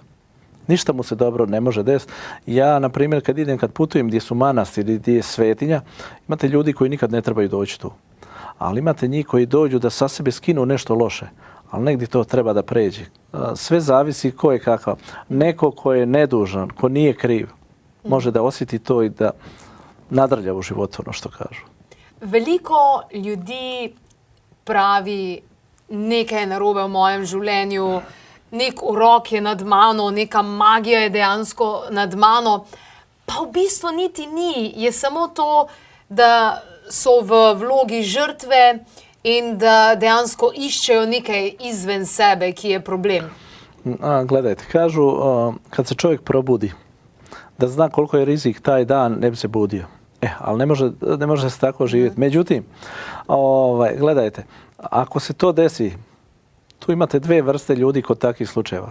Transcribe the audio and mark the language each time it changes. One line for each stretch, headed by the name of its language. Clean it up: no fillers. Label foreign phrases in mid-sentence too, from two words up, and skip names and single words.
Bosnian: Ništa mu se dobro ne može desiti. Ja, na primjer, kad putujem gdje su manastiri, gdje je svetinja, imate ljudi koji nikad ne trebaju doći tu. Ali imate njih koji dođu da sa sebe skinu nešto loše. Ali negdje to treba da pređe. Sve zavisi ko je kakav. Neko ko je nedužan, ko nije kriv, može da osjeti to i da nadrlja u životu, ono što kažu.
Slovenian: Veliko ljudi pravi, nekaj je narobe v mojem življenju, nek urok je nad mano, neka magija je dejansko nad mano, pa v bistvu niti ni. Je samo to, da so v vlogi žrtve in da dejansko iščejo nekaj izven sebe, ki je problem.
Bosnian: Gledajte, kažu kad se čovjek probudi, da zna koliko je rizik taj dan, ne bi se budio. Ali ne može se tako živjeti. Međutim, gledajte, ako se to desi, tu imate dvije vrste ljudi kod takvih slučajeva.